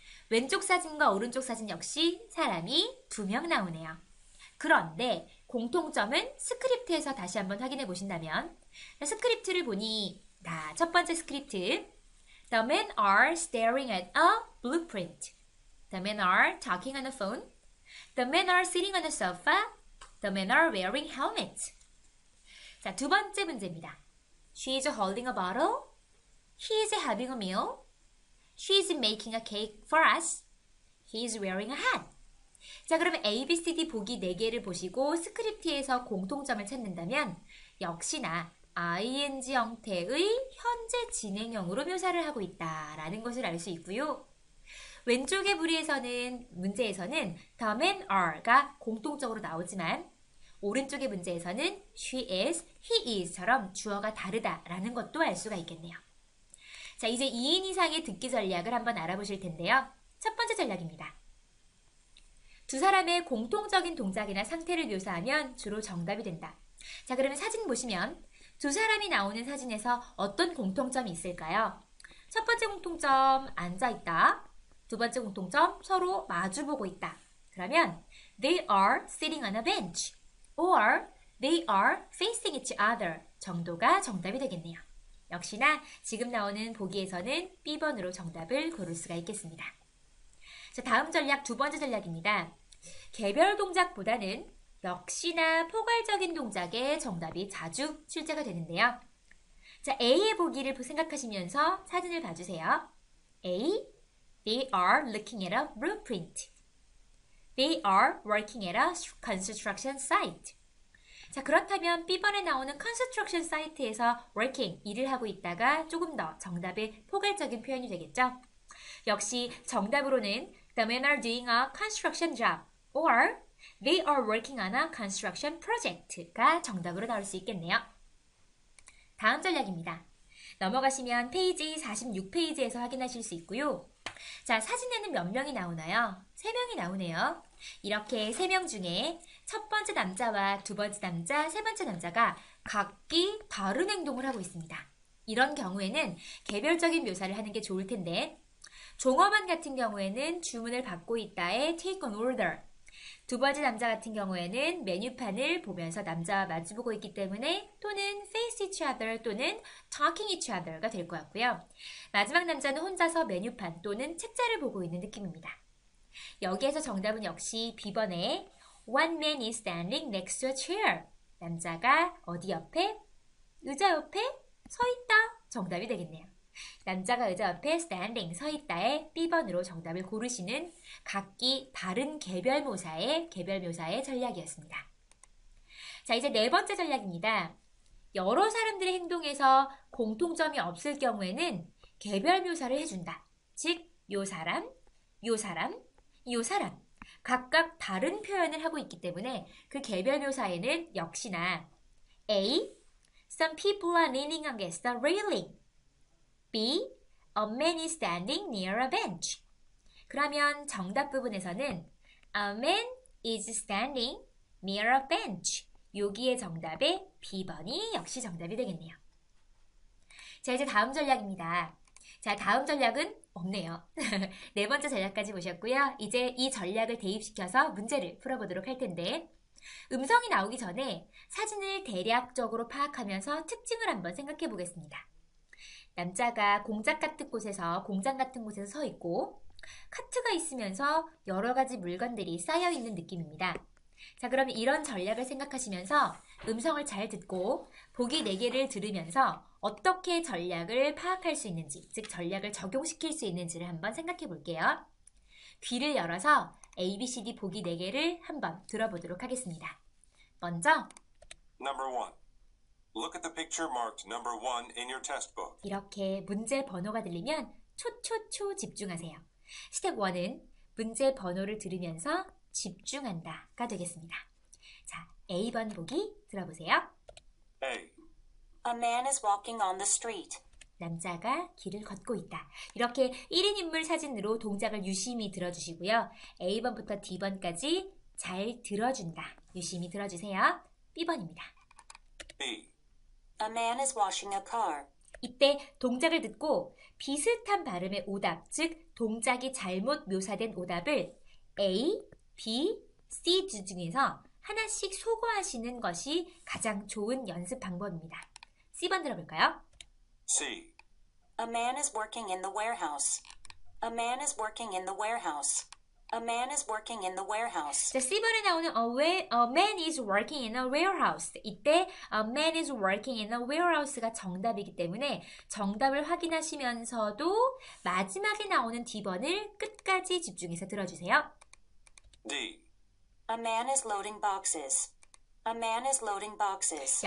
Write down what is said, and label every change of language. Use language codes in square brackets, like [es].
[ko] 왼쪽 사진과 오른쪽 사진 역시 사람이 2명 나오네요. 그런데 공통점은 스크립트에서 다시 한번 확인해 보신다면 스크립트를 보니 첫 번째 스크립트 [en] The men are staring at a blueprint. The men are talking on the phone. The men are sitting on a sofa. The men are wearing helmets. [ko] 자, 두 번째 문제입니다. [en] She is holding a bottle. He is having a meal. She is making a cake for us. He is wearing a hat. [ko] 자, 그러면 A, B, C, D 보기 4개를 보시고 스크립트에서 공통점을 찾는다면 역시나 ing 형태의 현재 진행형으로 묘사를 하고 있다라는 것을 알 수 있고요. 왼쪽의 문제에서는 [en] the men are [ko] 가 공통적으로 나오지만 오른쪽의 문제에서는 [en] she is, he is [ko] 처럼 주어가 다르다라는 것도 알 수가 있겠네요. 자, 이제 2인 이상의 듣기 전략을 한번 알아보실 텐데요. 첫 번째 전략입니다. 두 사람의 공통적인 동작이나 상태를 묘사하면 주로 정답이 된다. 자, 그러면 사진 보시면 두 사람이 나오는 사진에서 어떤 공통점이 있을까요? 첫 번째 공통점, 앉아있다. 두 번째 공통점, 서로 마주보고 있다. 그러면 [en] they are sitting on a bench or they are facing each other [ko] 정도가 정답이 되겠네요. 역시나 지금 나오는 보기에서는 B번으로 정답을 고를 수가 있겠습니다. 자, 다음 전략 두 번째 전략입니다. 개별 동작보다는 역시나 포괄적인 동작의 정답이 자주 출제가 되는데요. 자, A의 보기를 생각하시면서 사진을 봐주세요. [en] A. They are looking at a blueprint. They are working at a construction site. [ko] 자, 그렇다면 B번에 나오는 construction site에서 working, 일을 하고 있다가 조금 더 정답의 포괄적인 표현이 되겠죠? 역시 정답으로는 [en] The men are doing a construction job or They are working on a construction project가 [ko] 정답으로 나올 수 있겠네요. 다음 전략입니다. 넘어가시면 페이지 46페이지에서 확인하실 수 있고요. 자, 사진에는 몇 명이 나오나요? 3명이 나오네요. 이렇게 3명 중에 첫 번째 남자와 두 번째 남자, 세 번째 남자가 각기 다른 행동을 하고 있습니다. 이런 경우에는 개별적인 묘사를 하는 게 좋을 텐데 종업원 같은 경우에는 주문을 받고 있다에 [en] take an order. [ko] 두 번째 남자 같은 경우에는 메뉴판을 보면서 남자와 마주보고 있기 때문에 또는 [en] face each other [ko] 또는 [en] talking each other [ko] 가 될 것 같고요. 마지막 남자는 혼자서 메뉴판 또는 책자를 보고 있는 느낌입니다. 여기에서 정답은 역시 B번에 [en] One man is standing next to a chair. [ko] 남자가 어디 옆에? 의자 옆에 서 있다. 정답이 되겠네요. 남자가 의자 옆에 standing, 서 있다에 B번으로 정답을 고르시는 각기 다른 개별묘사의 전략이었습니다. 자, 이제 네 번째 전략입니다. 여러 사람들의 행동에서 공통점이 없을 경우에는 개별묘사를 해준다. 즉, 요 사람, 요 사람, 요 사람 각각 다른 표현을 하고 있기 때문에 그 개별묘사에는 역시나 A. [en] Some people are leaning against the railing. B. A man is standing near a bench. [ko] 그러면 정답 부분에서는 [en] A man is standing near a bench. [ko] 여기에 정답의 B번이 역시 정답이 되겠네요. 자, 이제 다음 전략입니다. 자, 다음 전략은 없네요. 네 번째 전략까지 보셨고요. 이제 이 전략을 대입시켜서 문제를 풀어보도록 할 텐데 음성이 나오기 전에 사진을 대략적으로 파악하면서 특징을 한번 생각해 보겠습니다. 남자가 공장 같은 곳에서 서 있고 카트가 있으면서 여러 가지 물건들이 쌓여 있는 느낌입니다. 자, 그럼 이런 전략을 생각하시면서 음성을 잘 듣고 보기 4개를 들으면서 어떻게 전략을 파악할 수 있는지, 즉 전략을 적용시킬 수 있는지를 한번 생각해 볼게요. 귀를 열어서 ABCD 보기 4개를 한번 들어보도록 하겠습니다. 먼저 [en] Number 1. Look at the picture marked number 1 in your test book. [ko] 이렇게 문제 번호가 들리면 초초초 집중하세요. 스텝 1은 문제 번호를 들으면서 집중한다가 되겠습니다. 자, A번 보기 들어보세요. [en] A. A man is walking on the street. [ko] 남자가 길을 걷고 있다. 이렇게 1인 인물 사진으로 동작을 유심히 들어주시고요. A번부터 D번까지 잘 들어준다. 유심히 들어주세요. B번입니다. [en] B. A man is washing a car. [ko] 이때 동작을 듣고 비슷한 발음의 오답, 즉 동작이 잘못 묘사된 오답을 A, B, C 중에서 하나씩 소거하시는 것이 가장 좋은 연습 방법입니다. C번 들어볼까요? [en] C. A man is working in the warehouse. A man is working in the warehouse. A man is working in the warehouse. [ko] 자, C번에 나오는 [en] a man is working in a warehouse. [ko] 이때 [en] a man is working in a warehouse [ko] 가 정답이기 때문에 정답을 확인하시면서도 마지막에 나오는 D번을 끝까지 집중해서 들어주세요. [en] D. A man is loading boxes. A man is loading boxes.